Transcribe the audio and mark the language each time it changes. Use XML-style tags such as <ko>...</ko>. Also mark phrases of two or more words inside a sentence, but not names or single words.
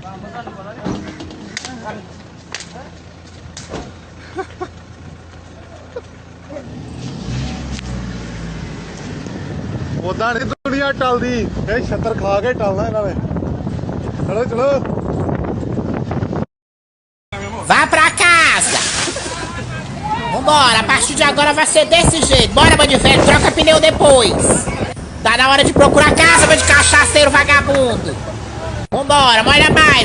<pa>ਉਦਾਂ ਨਹੀਂ ਦੁਨੀਆ ਟਲਦੀ ਇਹ ਛੱਤਰ ਖਾ ਕੇ ਟਲਣਾ ਇਹਨਾਂ ਨੇ ਚਲੋ ਚਲੋ</pa> <pt>Vá pra casa! Vambora, a partir de agora vai ser desse jeito. Bora, bando de velho, troca pneu depois. Tá na hora de procurar casa, bando de cachaceiro vagabundo. Vambora, molha mais.</pt>